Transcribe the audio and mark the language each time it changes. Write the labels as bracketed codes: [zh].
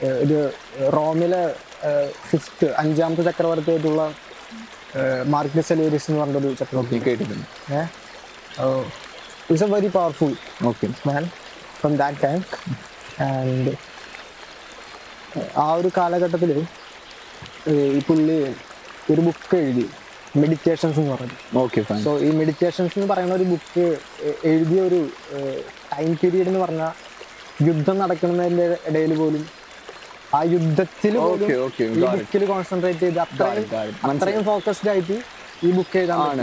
[ml] ഇത് റോമിലെ 5ാമത്തെ ചക്രവർത്തിയായിട്ടുള്ള മാർക്കസ് അലേരിയസ് എന്ന് പറഞ്ഞൊരു ചക്രവർത്തി കേട്ടിട്ടുണ്ട്. [en] He's a very powerful man from that time. [ml] And ആ ഒരു കാലഘട്ടത്തിൽ ഈ പുള്ളി ഒരു ബുക്ക് എഴുതി, മെഡിറ്റേഷൻസ് എന്ന് പറഞ്ഞത്. സോ ഈ മെഡിറ്റേഷൻസ് എന്ന് പറയുന്ന ഒരു ബുക്ക് എഴുതിയ ഒരു ടൈം പീരീഡ് എന്ന് പറഞ്ഞാൽ യുദ്ധം നടക്കുന്നതിൻ്റെ ഇടയിൽ പോലും ആ യുദ്ധത്തിൽ ഈ ബുക്കിൽ കോൺസെൻട്രേറ്റ് ചെയ്ത് അത്രയും ഫോക്കസ്ഡ് ആയിട്ട് ഈ ബുക്ക് എഴുതാൻ.